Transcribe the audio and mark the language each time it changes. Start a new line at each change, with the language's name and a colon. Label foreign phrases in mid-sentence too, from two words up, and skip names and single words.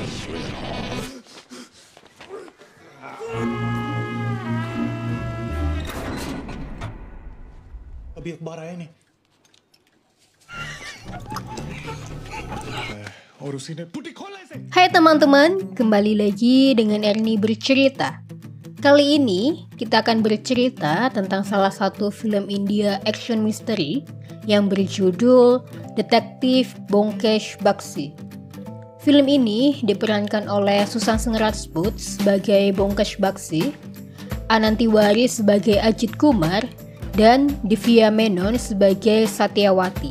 Hindi: अभी अखबार आया नहीं और उसी ने पुटी खोला इसे.
Indonesian: Hai teman-teman, kembali lagi dengan Ernie bercerita. Kali ini kita akan bercerita tentang salah satu film India
English: action mystery
Indonesian: yang berjudul Detektif Bhomkesh Bakshi. Film ini diperankan oleh Sushant Singh Rajput sebagai Bhomkesh Bakshi, Anand Tiwari sebagai Ajit Kumar, dan Divya Menon sebagai Satyawati.